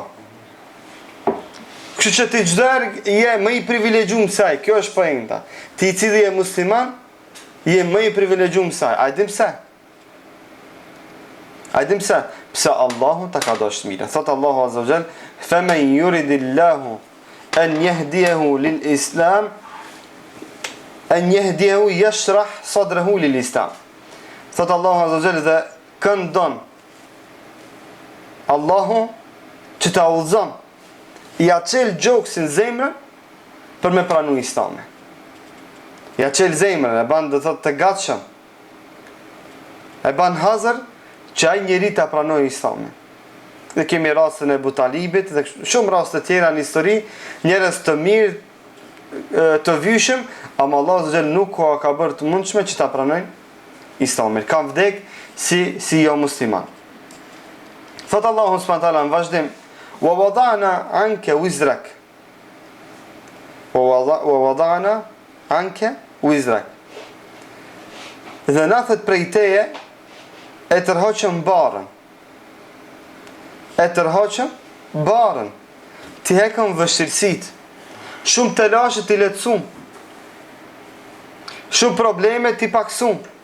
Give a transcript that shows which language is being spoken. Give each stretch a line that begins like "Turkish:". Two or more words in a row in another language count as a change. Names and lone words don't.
Albanian: Kështu që ti çdo je më i privilegjuar se ai, kjo është pointa. Ti i cili je musliman, je më i privilegjuar se ai. A dim pse? A dim pse? Pse Allahu ta ka dashur mirë. Thot Allahu
Arabic: عز وجل, "فمن يرد الله أن يهديه للإسلام أن يهديه يشرح صدره للإسلام."
Albanian: Thot Allahu
Arabic: عز وجل,
Albanian: dhe këndon Allahu që ta udhëzon, ja çel gjoksin zemrën për me pranu Islamin. Ja çel zemrën, e ban do thot të gatshëm. E ban hazër që ai njeri ta pranoj Islamin. Dhe kemi rastin e Abu Talibit dhe shumë raste tjera në histori, njerëz të mirë, të vyshëm, ama Allah
Arabic: عز وجل
Albanian: nuk ka bërë të mundshme që ta pranojnë Islamin. Kanë vdek si jo musliman. Thot Allahu
Arabic: سبحانه وتعالى
Albanian: në vazhdim,
Arabic: "ووضعنا عنك وزرك." ووضعنا عنك وزرك.
Albanian: Dhe na thot prej teje e tërhoqëm barën. E tërhoqëm barën. Ti hekëm vështirësit. Shumë të lashe ti letësum. Shumë probleme ti paksum.